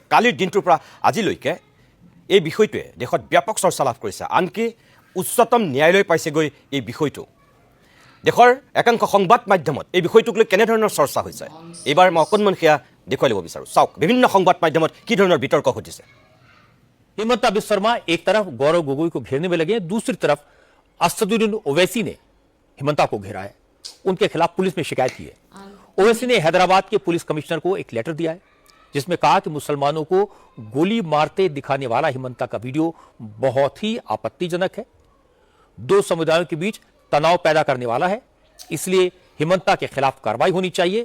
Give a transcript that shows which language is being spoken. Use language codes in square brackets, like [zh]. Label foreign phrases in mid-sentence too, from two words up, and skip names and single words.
[as] কালিৰ দিনটোৰ পৰা আজিলৈকে এই বিষয়টোৱে দেশত ব্যাপক চৰ্চা লাভ কৰিছে, আনকি উচ্চতম ন্যায়ালয় পাইছেগৈ এই বিষয়টো। দেশৰ একাংশ সংবাদ মাধ্যমত এই বিষয়টোক লৈ কেনেধৰণৰ চৰ্চা হৈছে, এইবাৰ মই অকণমান সেয়া দেখুৱাই ল'ব বিচাৰোঁ। চাওক বিভিন্ন সংবাদ মাধ্যমত কি ধৰণৰ বিতৰ্ক ঘটিছে। [hi] हिमंता बिस्वा शर्मा एक तरफ गौरव गोगोई को घेरने में लगे हैं, दूसरी तरफ असदुद्दीन ओवैसी ने हिमंता को घेरा है। उनके खिलाफ पुलिस में शिकायत की है। ओवैसी ने हैदराबाद के पुलिस कमिश्नर को एक लेटर दिया है जिसमें कहा कि मुसलमानों को गोली मारते दिखाने वाला हिमंता का वीडियो बहुत ही आपत्तिजनक है, दो समुदायों के बीच तनाव पैदा करने वाला है, इसलिए हिमंता के खिलाफ कार्रवाई होनी चाहिए।